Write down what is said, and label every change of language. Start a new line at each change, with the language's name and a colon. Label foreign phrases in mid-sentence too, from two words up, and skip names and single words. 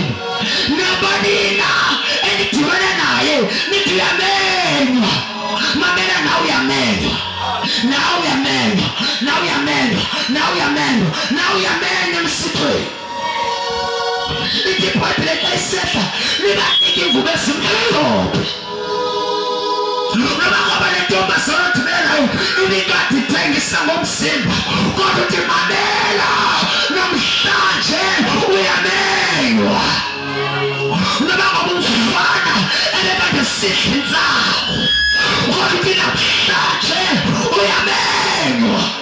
Xhosa: Nabanina enidibane naye nithi uyamenywa. Mamela nawe uyamenywa, nawe uyamenywa, nawe uyamenywa, nawe uyamenywa, nawe uyamenywa emsithweni. Ithi iBhayibhile xa isehla libanike ingubo ezimhlophe. Noma ngoba le ntombazana othumela nayo ibingathi uzengisa ngomzimba kodwa uthi mamela namhlanje uyamenywa noma ngoba umfana elebade sihlinzayo kodwa uthi namhlanje uyamenywa